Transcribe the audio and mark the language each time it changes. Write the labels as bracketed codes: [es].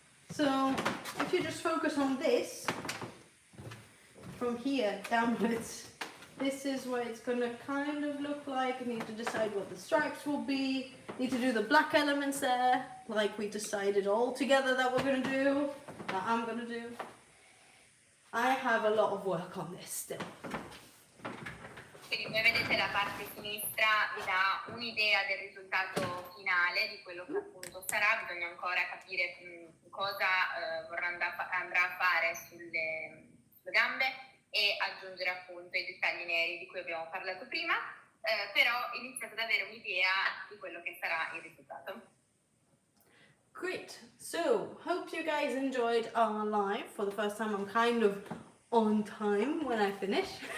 [en] So if you just focus on this, from here downwards, this is what it's going to kind of look like. You need to decide what the stripes will be. Need to do the black elements there, like we decided all together that we're going to do, that I'm going to do. I have a lot of work on this still. [it] Quindi come vedete la parte sinistra vi dà un'idea del risultato finale, di quello che appunto sarà. Bisogna ancora capire cosa andrà a fare sulle gambe e aggiungere appunto i dettagli neri di cui abbiamo parlato prima, però iniziate ad avere un'idea di quello che sarà il risultato. [en] Great. So, hope you guys enjoyed our live. For the first time, I'm kind of on time when I finish.